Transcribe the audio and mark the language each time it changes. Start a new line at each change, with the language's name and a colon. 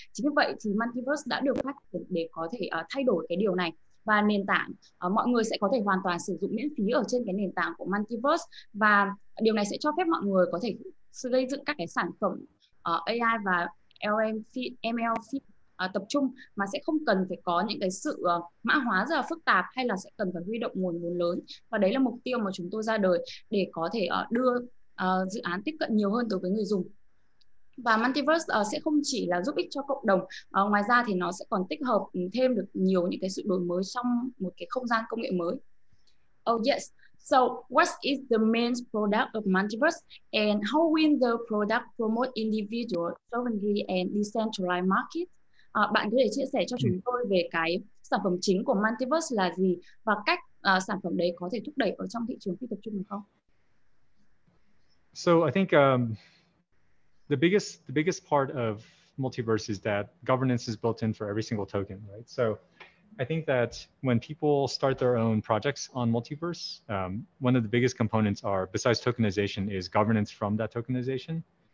Vietnamese: Chính vì vậy thì Multiverse đã được phát triển để có thể thay đổi cái điều này, và nền tảng mọi người sẽ có thể hoàn toàn sử dụng miễn phí ở trên cái nền tảng của Multiverse, và điều này sẽ cho phép mọi người có thể gây dựng các cái sản phẩm AI và ML tập trung mà sẽ không cần phải có những cái sự mã hóa rất là phức tạp hay là sẽ cần phải huy động nguồn vốn lớn. Và đấy là mục tiêu mà chúng tôi ra đời để có thể đưa dự án tiếp cận nhiều hơn đối với người dùng. Và Multiverse sẽ không chỉ là giúp ích cho cộng đồng, ngoài ra thì nó sẽ còn tích hợp thêm được nhiều những cái sự đổi mới trong một cái không gian công nghệ mới.
English: Oh yes. So what is the main product of Multiverse, and how will the product promote individual sovereignty and decentralized market?
Vietnamese: Bạn có thể chia sẻ cho chúng tôi về cái sản phẩm chính của Multiverse là gì và cách sản phẩm đấy có thể thúc đẩy ở trong thị trường phi tập trung được không?
English: So I think the biggest part of Multiverse is that governance is built in for every single token, right? So I think that when people start their own projects on Multiverse, one of the biggest components are, besides tokenization, is governance from that tokenization.